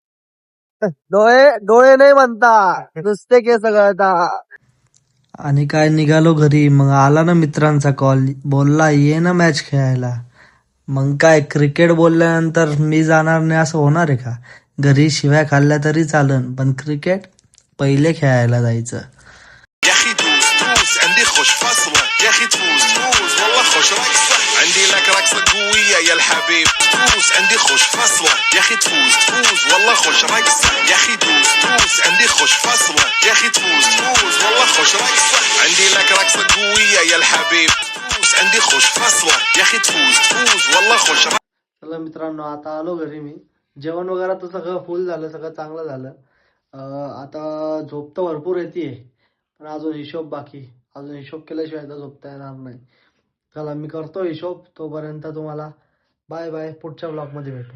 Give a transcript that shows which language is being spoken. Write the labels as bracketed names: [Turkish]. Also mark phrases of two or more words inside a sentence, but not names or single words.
[Marathi] डोळे नाही म्हणता, नुसते केस गळता. आणि काय, निघालो घरी. मग आला ना मित्रांचा कॉल, बोलला ये ना मॅच खेळायला. मग काय, क्रिकेट बोलल्यानंतर मी जाणार नाही असं होणार आहे का? घरी शिव्या खाल्ल्या तरी चालन, पण क्रिकेट पहिले खेळायला जायचं. [Arabic] يا اخي دوس دوس عندي خوش فصلة يا اخي تفوز تفوز والله خوش رقصة عندي لك رقصة قوية يا الحبيب دوس عندي خوش فصلة يا اخي تفوز تفوز والله خوش رقصة يا اخي دوس دوس عندي خوش فصلة يا اخي تفوز تفوز والله خوش رقصة عندي لك رقصة قوية يا الحبيب دوس عندي خوش فصلة يا اخي تفوز تفوز والله خوش رقصة. [Marathi] चला मित्रांनो, आता आलो घरी मी. जेवण वगैरे तर सगळं फुल झालं, सगळं चांगलं झालं. आता झोप तर भरपूर येते, पण अजून हिशोब बाकी. अजून हिशोब केल्याशिवाय तर झोपता येणार नाही. चला मी करतो हिशोब. तोपर्यंत तुम्हाला [English] bye bye. [Marathi] पुढच्या ब्लॉग मध्ये भेटू.